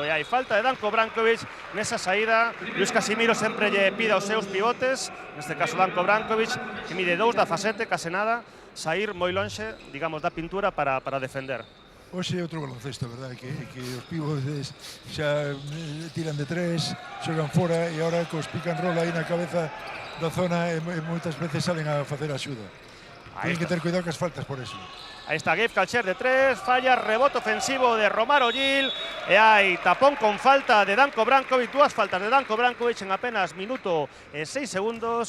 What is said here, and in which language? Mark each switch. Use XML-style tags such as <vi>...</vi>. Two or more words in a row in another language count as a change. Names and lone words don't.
<gl>E hai falta de Danko Brankovic nesa saída. Luis Casimiro sempre lle pide aos seus pivotes, neste caso Danko Brankovic, que mide 2,17, case nada, sair moi lonxe, digamos, da pintura para defender. Hoxe é outro baloncesto, verdade, que os pivotes xa tiran de tres, xogan fora e agora cos</gl> <en>pick and roll</en> <gl>aí na cabeza da zona e moitas veces salen a facer axuda.</gl> <es>Tienen que</es> <gl>ter cuidado cas faltas</gl> <es>por eso.</es> <gl>Aí está Gabe Kalsher de 3, falla, rebote ofensivo de Romaro Gil e hai tapón con falta de Danko Brankovic, dúas faltas de Danko Brankovic en apenas minuto e 6 segundos.</gl>